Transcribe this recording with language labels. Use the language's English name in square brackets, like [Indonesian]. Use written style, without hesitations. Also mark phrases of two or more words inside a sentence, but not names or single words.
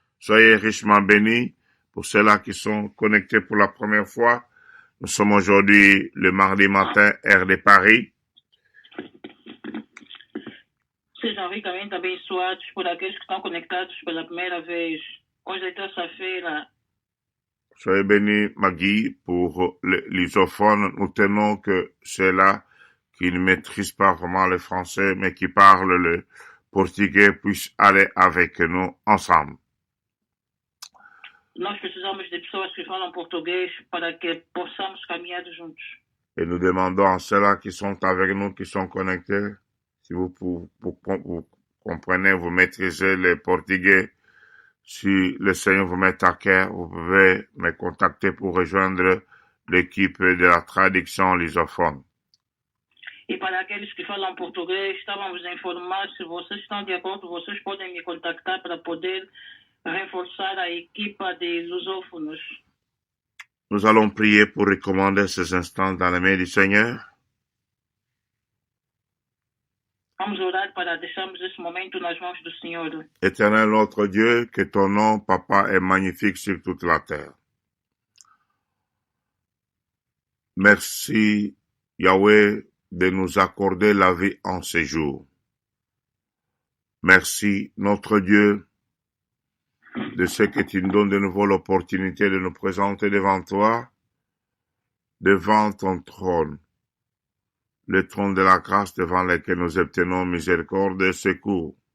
[French] Soyez richement bénis. Pour ceux-là qui sont connectés pour la première fois, nous sommes aujourd'hui le mardi matin, heure de Paris. [Portuguese] Sejam ricamente abençoados por aqueles que estão conectados pela primeira vez. Hoje é terça-feira. [French] Soyez bénis, Maggie, pour l'isophone. Nous tenons que ceux-là qui ne maîtrisent pas vraiment le français, mais qui parlent le portugais, puissent aller avec nous ensemble. [Portuguese] Nós precisamos de pessoas que falam português para que possamos caminhar juntos. [French] Et nous demandons à ceux-là qui sont avec nous, qui sont connectés, si vous comprenez, vous maîtrisez le portugais, si le Seigneur vous met à cœur, vous pouvez me contacter pour rejoindre l'équipe de la traduction lusophone. [Portuguese] E para aqueles que falam português, estávamos a informar, se vocês estão de acordo, vocês podem me contactar para poder reforçar a equipa de lusófonos. [French] Nous allons prier pour recommander ces instants dans les mains du Seigneur. [Portuguese] Vamos orar para deixarmos esse momento nas mãos do Senhor. [French] Éternel notre Dieu, que ton nom, Papa, est magnifique sur toute la terre. Merci, Yahweh, de nous accorder la vie en ces jours. Merci, notre Dieu, de ce que tu nous donnes de nouveau l'opportunité de nous présenter devant toi, devant ton trône, le trône de la grâce devant lequel nous obtenons miséricorde et secours.